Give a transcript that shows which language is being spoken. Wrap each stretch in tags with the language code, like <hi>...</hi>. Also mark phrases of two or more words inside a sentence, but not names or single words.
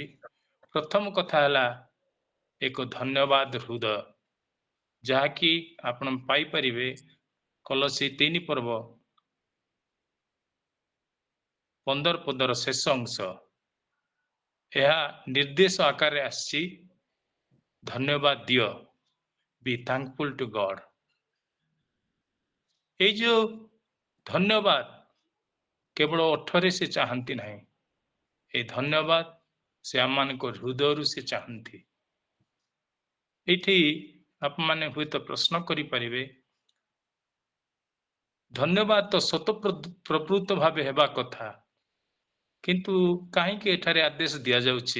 <or>ପ୍ରଥମ କଥା ହେଲା ଏକ ଧନ୍ୟବାଦ ହୃଦୟ, ଯାହାକି ଆପଣ ପାଇପାରିବେ କଲୋସୀ 3 ପର୍ବ 15 ପଦର ଶେଷ ଅଂଶ। ଏହା ନିର୍ଦ୍ଦେଶ ଆକାରରେ ଆସିଛି, ଧନ୍ୟବାଦ ଦିଅ।</or> <en>be thankful to God.</en> <or>ଏଇ ଯେ ଧନ୍ୟବାଦ କେବଳ ଓଠରେ ସେ ଚାହାନ୍ତି ନାହିଁ, এই ଧନ୍ୟବାଦ ସେ ଆମମାନଙ୍କ ହୃଦୟରୁ ସେ ଚାହାନ୍ତି। ଏଇଠି ଆପଣମାନେ ହୁଏତ ପ୍ରଶ୍ନ କରିପାରିବେ, ଧନ୍ୟବାଦ ତ ସ୍ୱତଃପ୍ରବୃତ୍ତ ଭାବେ ହେବା କଥା, କିନ୍ତୁ କାହିଁକି ଏଠାରେ ଆଦେଶ ଦିଆଯାଉଛି?</or>